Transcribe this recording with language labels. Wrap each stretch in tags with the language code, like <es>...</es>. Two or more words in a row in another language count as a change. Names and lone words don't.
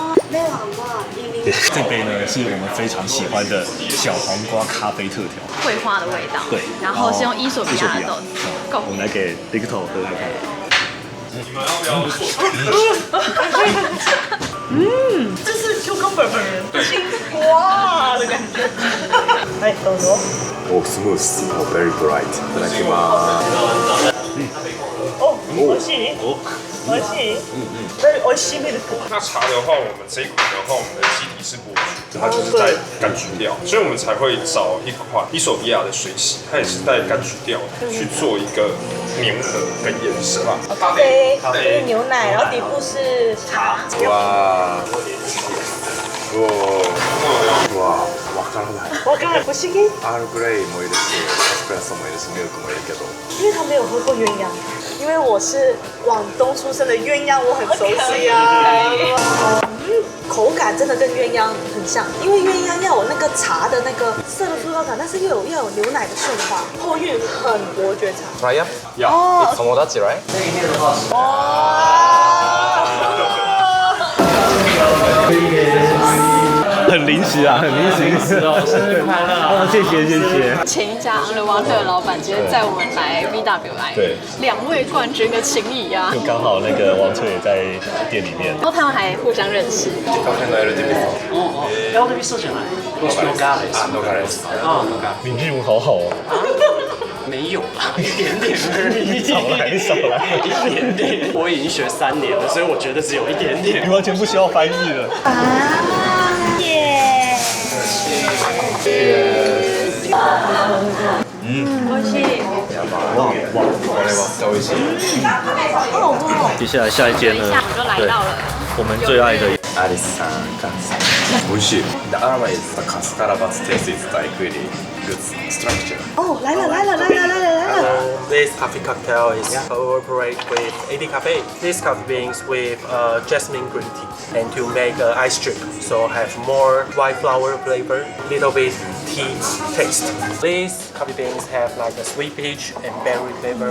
<zh>这杯呢是我们非常喜欢的小黄瓜咖啡特调，桂花的味道。对，然后是用伊索比亚的豆子。我们来给 Rikuto 喝看看。你们要不要做？这是 cucumber 青蛙的感觉。来，</zh> <ja>どうぞ。</ja> <en>Oh, smooth. Oh, very bright.</en> <ja>いただきます。哦，美味しい。美味しい。very 美味しいミルク。</ja> <zh>那茶的话，我们这一款的话，我们的基底是伯爵，它就是带柑橘调，所以我们才会找一款伊索比亚的水洗，它也是带柑橘调去做一个粘合跟延伸。咖啡，是牛奶，然后底部是茶。哇。</zh> <ja>わからない。わからない。不思議。アールグレイもいるし、エスプレッソもいるし、ミルクもいるけど。</ja> <zh>因为他没有喝过鸳鸯，因为我是广东出生的鸳鸯，我很熟悉啊。口感真的跟鸳鸯很像，因为鸳鸯要有那个茶的那个涩的塑料感，但是要有牛奶的顺滑，后韵很伯爵茶。</zh> <ja>トライアップ。</ja> <zh>哦，</zh> <ja>友達 right？</ja> <zh>很临时啊，很临时哦，生日快乐啊！谢谢谢谢。前一家昂勒瓦特的老板直接载我们来 VW 来，对 2位冠军的情谊啊，就刚好那个王翠也在店里面。然后他们还互相认识。</zh> <ja>カフェの LDB さん。 LDB 社じゃない。ノガレス。あ、ノガレス。</ja> <zh>啊，ノガ。你日文好好哦。没有啦，一点点而已。少来少来，一点点。我已经学3年了，所以我觉得只有一点点。你完全不需要翻译了。接下来下一間呢？下我就来到了我们最愛的</zh> <ja>アリスさん、カンさん。美味しい。</ja> <en>The aroma is the cascara, but taste is like really good structure.</en> <zh>哦，来了来了来了来了来了。</zh> <en>This coffee cocktail is collaborate with AD Cafe. This coffee beans with jasmine green tea and to make ice drink. So have more white flower flavor, little bit tea taste. These coffee beans have like a sweet peach and berry flavor.</en>